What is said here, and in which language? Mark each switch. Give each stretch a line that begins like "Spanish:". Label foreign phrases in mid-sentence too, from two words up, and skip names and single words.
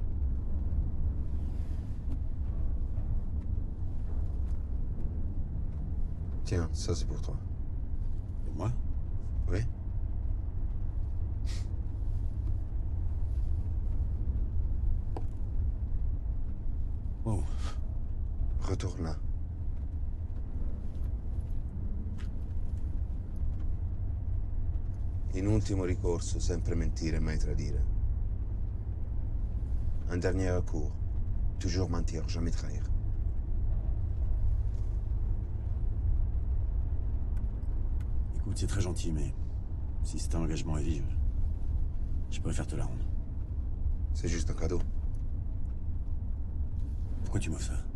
French: Tiens, ça c'est pour toi. Et moi? Oui. Wow. Retourne là.
Italian: In ultimo ricorso, sempre mentire, mai tradire.
French: Un dernier recours, toujours mentir, jamais trahir. Écoute, c'est très gentil, mais si c'est un engagement à vie, je préfère te la rendre. C'est juste un cadeau. Pourquoi tu m'offres ça?